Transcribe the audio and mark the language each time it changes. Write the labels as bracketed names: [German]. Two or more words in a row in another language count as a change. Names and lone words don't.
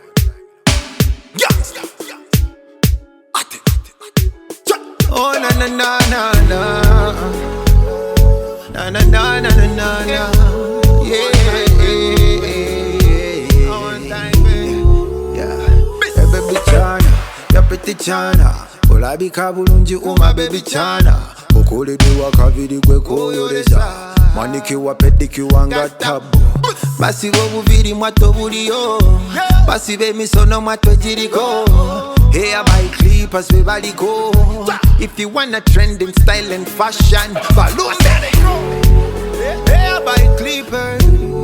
[English] Gangsta. Oh na na na na na. Na na na na na na na. Yeah. One time, baby. Yeah. Hey baby Chana, ya pretty Chana. [Ganda] Olabika bulungi uma baby Chana. Okoledwa kaviri gwe koyolesa. Manikiwa pedikiwa nga tabu. Basiba obuviri mwato buliyo. Basiba emisono mwato giriko. [English] Hair by clippers [Ganda] we baliko. [English] If you wanna trend in style and fashion, balloon daddy. Hair by clippers.